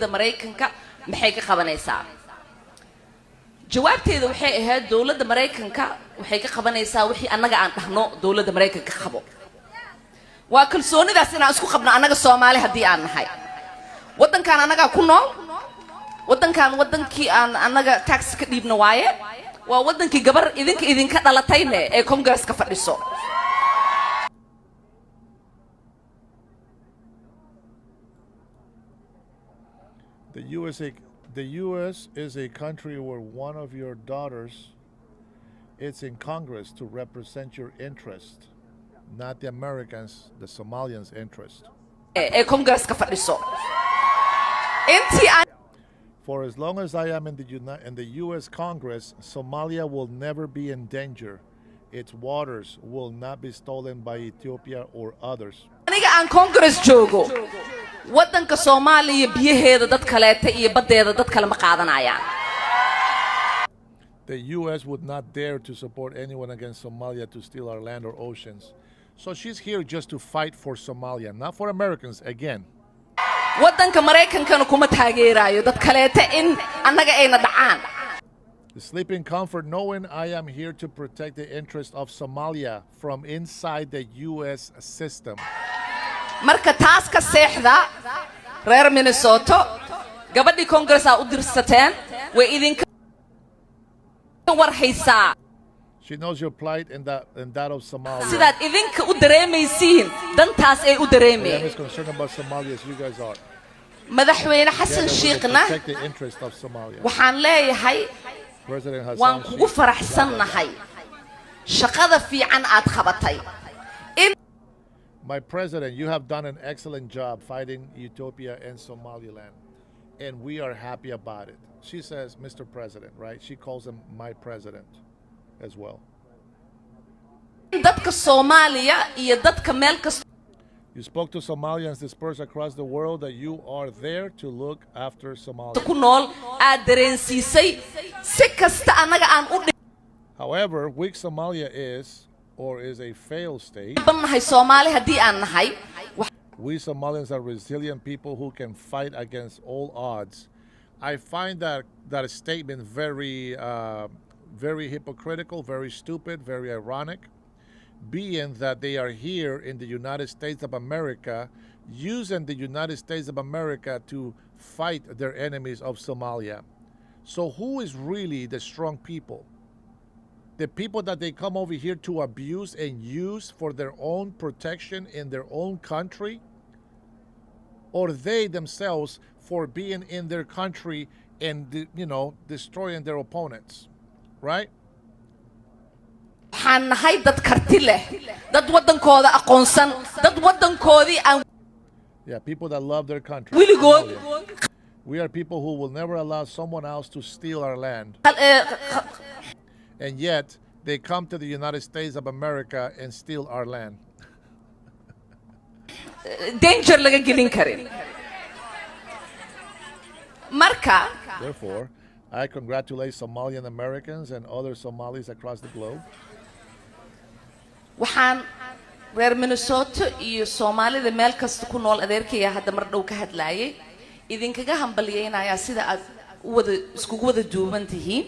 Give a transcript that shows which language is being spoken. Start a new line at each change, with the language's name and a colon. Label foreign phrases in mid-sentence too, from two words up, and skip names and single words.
Somali: Mareykanka maxay ka qabanaysaa jawaabteedu waxay ahayd dawladda Mareykanka waxay ka qabanaysaa wixii annaga aan dhahno dawladda Mareykanka qabo waa kalsoonidaas inaan isku qabno annaga Soomaali haddii aan nahay wadankan annaga ku nool wadankan wadankii aan annaga tax ka dhiibno waaye waa wadankii gabar idinka dhalatayne ee Congress-ka fadhiso
English: The U.S. is a country where one of your daughters is in Congress to represent your interest, not the Americans, the Somalians' interest. For as long as I am in the U.S. Congress, Somalia will never be in danger. Its waters will not be stolen by Ethiopia or others.
Somali: Congress joogo wadanka Soomaaliya biyaheeda dad kaleeta iyo badeeda dad kale ma qaadanayaan.
English: The U.S. would not dare to support anyone against Somalia to steal our land or oceans. So she's here just to fight for Somalia, not for Americans again.
Somali: Wadanka Mareykankana kuma taageerayo dad kaleeta in annaga ayna dhacaan.
English: Sleep in comfort knowing I am here to protect the interest of Somalia from inside the U.S. system.
Somali: Marka taas ka seexda reer Minnesota gabadhii Congress-a u dirsateen way idinka warhaysaa.
English: She knows your plight and that of Somalia.
Somali: Sidaad idinka u dareemaysiin dantaas ay u dareemeen.
English: I am as concerned about Somalia as you guys are.
Somali: Madaxweyne Xasan Sheekhna
English: protect the interest of Somalia.
Somali: waxaan leeyahay waan kugu faraxsanahay shaqada fiican aad qabatay.
English: My president, you have done an excellent job fighting Ethiopia and Somaliland, and we are happy about it. She says, Mr. President, right? She calls him my president as well.
Somali: Dadka Soomaaliya iyo dadka meel kasta
English: You spoke to Somalians dispersed across the world that you are there to look after Somalia.
Somali: ku nool aad dareensiisay si kasta annaga aan u
English: However, weak Somalia is a failed state.
Somali: Soomaali haddii aan nahay
English: We Somalians are resilient people who can fight against all odds. I find that statement very hypocritical, very stupid, very ironic, being that they are here in the United States of America, using the United States of America to fight their enemies of Somalia. So who is really the strong people? The people that they come over here to abuse and use for their own protection in their own country? Or they themselves for being in their country and, destroying their opponents, right?
Somali: waxaan nahay dad karti leh dad wadankooda aqoonsan dad wadankoodii aan
English: Yeah, people that love their country.
Somali: wiligood
English: We are people who will never allow someone else to steal our land. And yet, they come to the United States of America and steal our land.
Somali: danger laga gelin karin marka
English: Therefore, I congratulate Somalian Americans and other Somalis across the globe.
Somali: waxaan reer Minnesota iyo Soomaalida meel kasta ku nool adeerkaya hadda mar dhow ka hadlaayay idinkaga hambalyeynaya sida aad iskugu wada duuban tihiin